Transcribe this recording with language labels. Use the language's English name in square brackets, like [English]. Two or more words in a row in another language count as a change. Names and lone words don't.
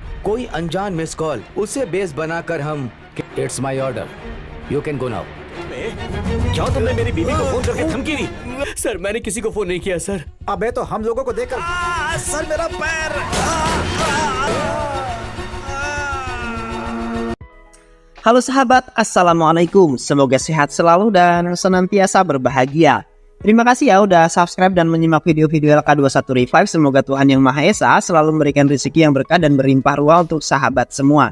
[Hindi] कोई अनजान [English] miss call [Hindi] उसे बेस बनाकर हम [English] It's my order you can go now. [Hindi] क्या तुमने मेरी बीवी को फोन करके धमकी दी? सर मैंने किसी को फोन नहीं किया सर। अबे तो हम लोगों को देखकर सर मेरा पैर। [Indonesian] Halo sahabat, Assalamualaikum. Semoga sehat selalu dan senantiasa berbahagia. Terima kasih ya udah subscribe dan menyimak video-video LK21 Revive. Semoga Tuhan Yang Maha Esa selalu memberikan rezeki yang berkah dan berlimpah ruah untuk sahabat semua.